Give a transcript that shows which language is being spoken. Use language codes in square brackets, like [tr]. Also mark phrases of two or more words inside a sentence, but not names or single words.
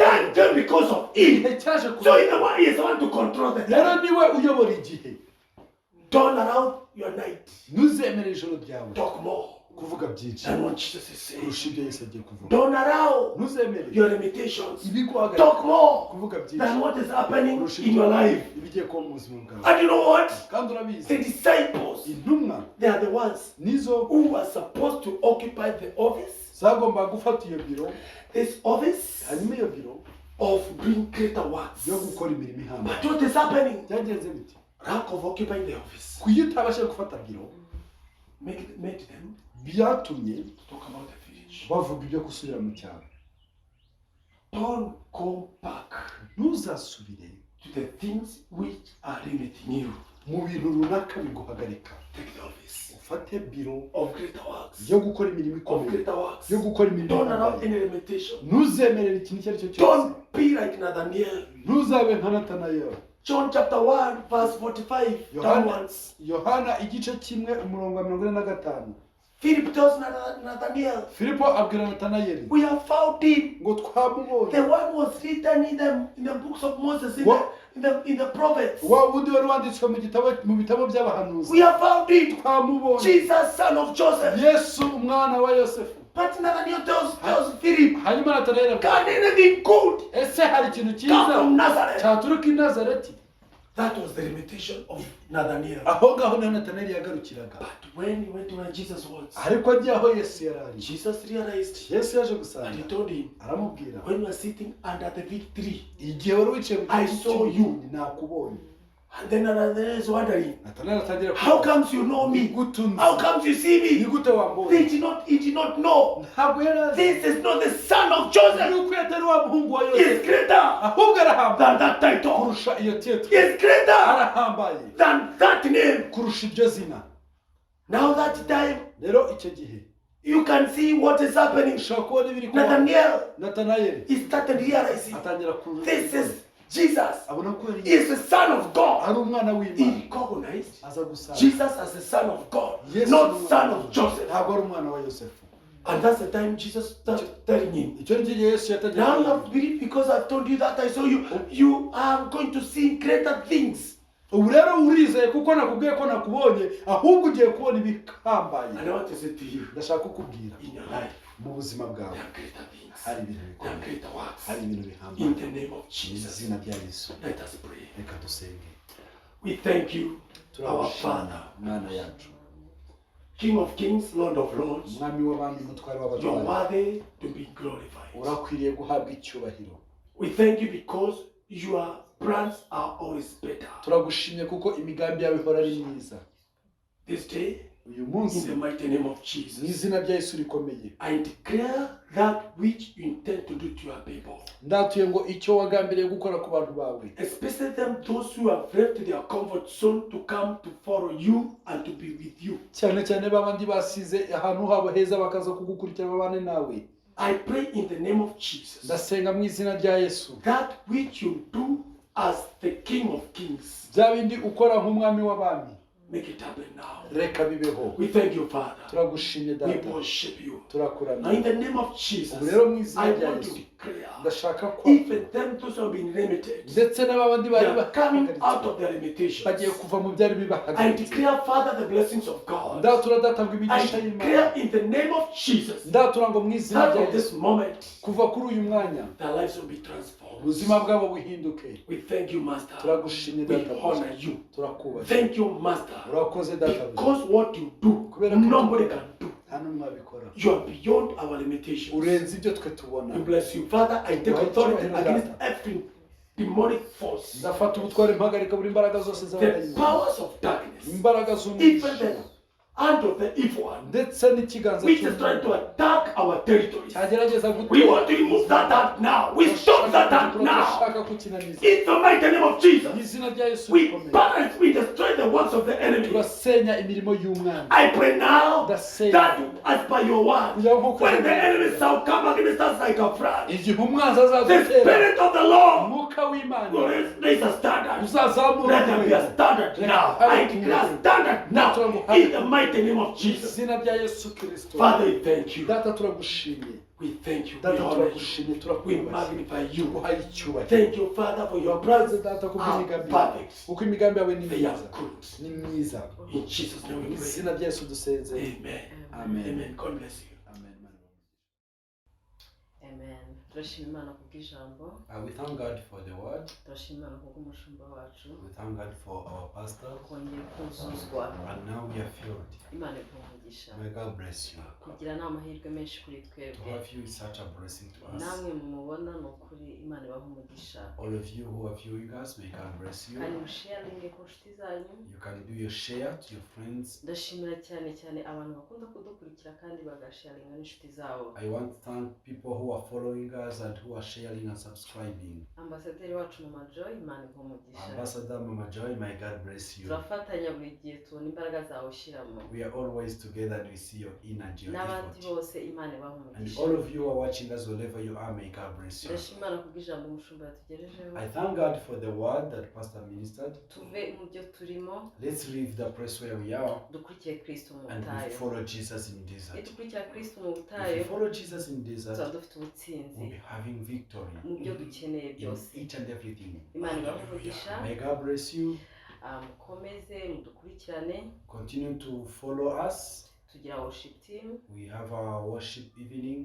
[en] Time came because of Him. [rw] igihe cyaje [en] So [rw] kuba. [en] in the one, He is the one to control the [rw] rero [en] time. [rw] niwe uyobora igihe. [en] Don't allow your night [rw] ntuzemere ijoro ryawe [en] talk more [rw] kuvuga byinshi [en] than what Jesus is saying. [rw] kurusha ibyo Yesu agiye kuvuga. [en] Don't allow [rw] ntuzemere [en] your limitations [rw] ibiguhagarika [en] talk more [rw] kuvuga byinshi [en] than what is happening [rw] kurusha [en] in your life. [rw] ibigiye kuba mu buzima bwawe. [en] And you know what? [rw] kandi urabizi [en] The disciples, [rw] intumwa [en] they are the ones [rw] nizo [en] who are supposed to occupy the office, [rw] zagombaga gufata iyo biro, [en] this office [rw] hanyuma iyo biro [en] of doing greater works. [rw] yo gukora imirimo ihambaye. [en] But what is happening? [rw] byagenze biti? [en] Lack of occupying the office [rw] kuyo utabasha gufata biro [en] made them [rw] byatumye [en] talk about the village. [rw] bavuga ibyo gusubira mu cyaro. [en] Don't go back [rw] ntuzasubire [en] to the things which are limiting you. [rw] mu bintu runaka biguhagarika. [en] Take the office [rw] Ufate biro [en] of greater works. [rw] yo gukora imirimo [en] Of [rw] ikomeye, [en] greater works. [rw] yo gukora imirimo [en] Don't allow [rw] ikomeye. [en] any limitation. [rw] Ntuzemerere ikintu icyo ari cyo cyose. [en] Don't be like Nathaniel. [rw] Ntuzabe nka Natanayeli. [en] John chapter 1 verse 45 downwards. [rw] Yohana igice kimwe umurongo wa 45. [en] Philip tells Nathaniel, [rw] Filipo abwira Natanayeli [en] we have found him. [rw] ngo twamubonye. [en] The one was written in the books of Moses, What? in the prophets. [rw] wa wundi wari wanditswe mu bitabo by'abahanuzi. [en] We have found him. [rw] Twamubonye. [en] Jesus, son of Joseph. [rw] Yesu umwana wa Yosefu. [en] But Nathaniel tells Philip, [rw] Hanyuma Natanayeli avuga, [en] can anything good [rw] ese hari ikintu [en] come [rw] cyiza [en] from Nazareth? [rw] cyaturuka i Nazareti? [en] That was the limitation of Nathaniel. [rw] Aho ngaho niho Natanayeli yagarukiraga. [en] But when he went to where Jesus was, [rw] Ariko agiye aho Yesu yari ari, [en] Jesus realized [rw] Yesu yaje [en] and [rw] gusanga [en] he told him, [rw] aramubwira, [en] when you are sitting under the fig tree, [rw] igihe wari wicaye mu [en] I [rw] giti [en] saw you. [rw] cy'umutini nakubonye. [en] and then Nathaniel is wondering, [rw] Natanayeli atangira [en] how comes you know me? [rw] gutunze? [en] How comes you see [rw] Ni [en] me? [rw] gute wambonye? [en] He did not know. [rw] Ntabwo yari azi [en] This is not the son of Joseph. [rw] yuko atari wa muhungu wa [en] He is [rw] Yosefu, [en] greater [rw] ahubwo arahambaye [en] than that title. [rw] kurusha iyo [en] He [rw] titre. [en] is greater [rw] Arahambaye [en] than that name. [rw] kurusha iryo zina. [en] Now that time, [rw] Rero icyo gihe [en] you can see what is happening. [rw] ushobora kubona ibiri kuba. [en] Nathaniel, [rw] Natanayeli [en] he started realizing, [rw] atangira kuza, [en] this is Jesus. [rw] abona ko [en] He is the son of God. [rw] ari umwana [en] He [rw] w'Imana. [en] recognized [rw] Aza gusanga [en] Jesus as the son of God, [rw] Yesu [en] not [rw] ni [en] son [rw] umwana [en] of Joseph. [rw] ntabwo ari umwana wa Yosefu. [en] And that's the time Jesus started telling him, [rw] Icyo ni cyo gihe Yesu yatangiye [en] now you [rw] kuvuga. [en] have to believe because I've told you that I saw you. You are going to see greater things. [rw] Ubu rero urizeye kuko nakubwiye ko nakubonye, ahubwo ugiye kubona ibihambaye. [en] And I want to say to you, [rw] Ndashaka kukubwira [en] in your life, [rw] mu buzima bwawe [en] there are greater things. [rw] hari ibintu [en] There are [rw] bikomeye, [en] greater works. [rw] hari ibintu [en] In [rw] bihambaye. [en] the name of [rw] Mu [en] Jesus, [rw] izina rya Yesu [en] let us pray. [rw] reka dusenge. [en] We thank you, our [rw] Turagushimira [en] Father, [rw] Mana yacu, [en] King of kings, Lord of lords. [rw] umwami w'abami, umutware [en] You're [rw] w'abatware. [en] worthy to be glorified. [rw] Urakwiriye guhabwa icyubahiro. [en] We thank you because your plans are always better. [rw] Turagushimye kuko imigambi yawe ihora ari myiza. [en] This day, [rw] Uyu [en] in [rw] munsi [en] the mighty name of [rw] mu [en] Jesus, [rw] izina rya Yesu rikomeye, [en] I declare that which you intend to do to your people, [rw] ndatuye ngo icyo wagambiriye gukora ku bantu bawe, [en] especially them those who have left their comfort zone to come to follow you and to be with you. [rw] cyane cyane babandi basize ahantu habo heza bakaza kugukurikira babane nawe. [en] I pray in the name of Jesus, [rw] Ndasenga mu izina rya Yesu, [en] that which you do as the King of kings, [rw] bya bindi ukora nk'umwami w'abami, [en] make it happen now. [rw] reka bibeho. [en] We thank you, Father. [rw] Turagushimye [en] We [rw] data, [en] worship you. Now [rw] turakuramya. [en] in the name of Jesus, [rw] Ubu rero mu izina [en] I [rw] rya [en] want to [rw] Yesu [en] declare, [rw] ndashaka ko [en] even them those who have been limited, [rw] ndetse n'abandi [en] they [rw] bari [en] are coming out [rw] bahagaritswe [en] of their limitations. [rw] bagiye kuva mu byari [en] I [rw] bibahagaritse. [en] declare, Father, the blessings of God. [rw] Ndatura data ngo [en] I [rw] imigisha [en] declare [rw] y'Imana, [en] in the name of Jesus, [rw] ndatura ngo mu izina [en] that [rw] rya [en] from this [rw] Yesu [en] moment, [rw] kuva kuri uyu mwanya [en] their lives will be transformed. [rw] ubuzima bwabo buhinduke. [en] We thank you, Master. [rw] Turagushimye [en] We [rw] data, [en] honor you. [rw] turakubaha. [en] Thank you, Master. [rw] Urakoze data, [en] Because what you do, nobody can do. [rw] nta n'umwe wabikora. [en] You are beyond our limitations. [rw] Urenze ibyo twe tubona. [en] We bless you. Father, I take authority against every demonic force, [rw] Ndafata ubutware mpagarika buri imbaraga zose [en] the [rw] z'abadayimoni, [en] powers of darkness, [rw] imbaraga [en] even [rw] z'umwijima, [en] the hand of the evil one, [rw] ndetse n'ikiganza [en] which is trying to [rw] cy'umwijima [en] attack our territories. [rw] cyagerageza [en] We want to remove that hand now. We stop that hand now. [rw] turashaka kukinaniza. [en] In the mighty name of Jesus, [rw] Mu izina rya Yesu [en] we [rw] rikomeye, [en] balance, we destroy the works of the enemy. [rw] turasenya imirimo y'umwana. [en] I pray now [rw] Ndasenya [en] that as per your word, [rw] kugira ngo nk'uko [en] when the enemy shall come against us like a flood, [rw] igihe umwanzi [en] the [rw] azadutera, [en] Spirit of the Lord [rw] umwuka w'Imana [en] will raise a standard. [rw] uzazamura [en] Let there be a standard now. I declare a standard now in the mighty name of [rw] mu [en] Jesus. [rw] izina rya Yesu Kristo. [en] Father, we thank you. [rw] Data turagushimye, [en] We thank you. We [rw] data [en] honor you. [rw] turagushimye, [en] We [rw] turakubaha, [en] magnify you. [rw] tuguhaye icyubahiro. [en] Thank you, Father, for your [rw] Urakoze [en] plans [rw] data kuko [en] are [rw] imigambi yawe, [en] perfect. [rw] kuko imigambi yawe ni [en] They are [rw] myiza, [en] good. [rw] ni myiza. [en] In Jesus' name [rw] Mu [en] we pray. [rw] izina rya Yesu dusenze. [en] Amen. Amen. Amen. God bless you. Amen. amen. [rw] Turashima Imana kubw'ijambo, [en] We thank God for the word. [rw] turashima Imana kubw'umushumba wacu, [en] We thank God for our pastor. [rw] twongeye kuzuzwa. [en] And now we are filled. [rw] Imana iguhe [en] May God bless you. [rw] kugira ni amahirwe menshi kuri [en] To [rw] twebwe. [en] have you is such a blessing to us. [rw] Namwe mumubona ni ukuri Imana ibahe ibahe umugisha [en] All of you who are viewing us, may God bless you. [rw] kandi musharinge ku nshuti zanyu. [en] You can do your share to your friends. [rw] Ndashimira cyane cyane abantu bakunda kudukurikira kandi bagasharinga n'inshuti zabo. [en] I want to thank people who are following us and who are sharing and subscribing. [rw] Ambasaderi wacu Mama Joy, Imana imuhe umugisha. [en] Ambassador Mama Joy, may God bless you. [rw] Turafatanya buri gihe tubona imbaraga zawe ushyiramo. [en] We are always together and we see your energy, your [rw] N'abandi [en] effort. [rw] bose Imana ibahe [en] And [rw] umugisha. [en] all of you who are watching us wherever you are, may God bless you. [rw] Ndashima Imana kubw'ijambo umushumba yatugejejeho. [en] I thank God for the word that Pastor ministered. [rw] Tuve mu byo turimo, [en] Let's leave the place where we are [rw] dukurikiye Kristo mu [en] and we [rw] butayu. [en] follow Jesus in desert. [rw] Dukurikira Kristo mu [en] If we [rw] butayu, [en] follow Jesus in [rw] tuzaba [en] desert, [rw] dufite ubutsinzi [en] we'll be having victory [rw] mu byo dukeneye [en] in [rw] byose. [en] each and everything. [rw] Imana ibahe umugisha. [en] May God bless you. [rw] Mukomeze mudukurikirane. [en] Continue to follow us. [rw] Tugira [en] worship team We have our worship evening